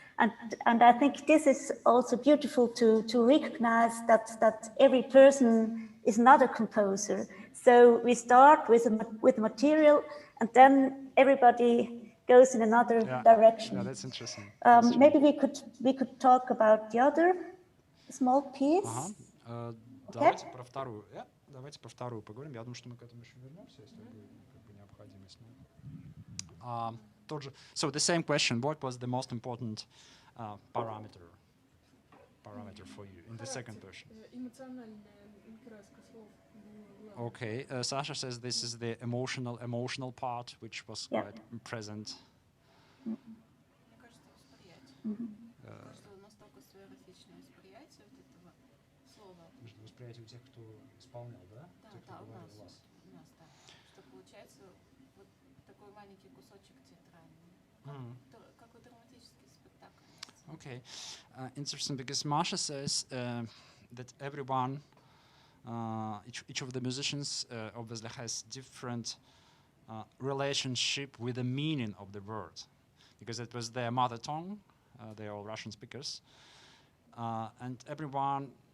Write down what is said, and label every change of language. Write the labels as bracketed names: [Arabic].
[English] And I think this is also beautiful to recognize that every person is not a composer. So we start with material, and then everybody goes in another direction. Yeah, that's interesting. Maybe we could talk about the other small piece. [Russian] Давайте про вторую. Давайте про вторую поговорим. Я думаю, что мы к этому еще вернемся, если будет как бы необходимость. [English] So the same question: what was the most important parameter for you in the second version? [Russian] Эмоциональная краска слов. [English] Okay, Sasha says this is the emotional part, which was quite present. [Russian] Мне кажется, восприятие. Кажется, настолько сферотичное восприятие вот этого слова. Восприятие у тех, кто исполнял, да? Да, у нас, да. Что получается вот такой маленький кусочек театральный. Какой драматический спектакль. [English] Okay, interesting, because Masha says that everyone, each of the musicians obviously has different relationship with the meaning of the word, because it was their mother tongue, they are all Russian speakers, and everyone,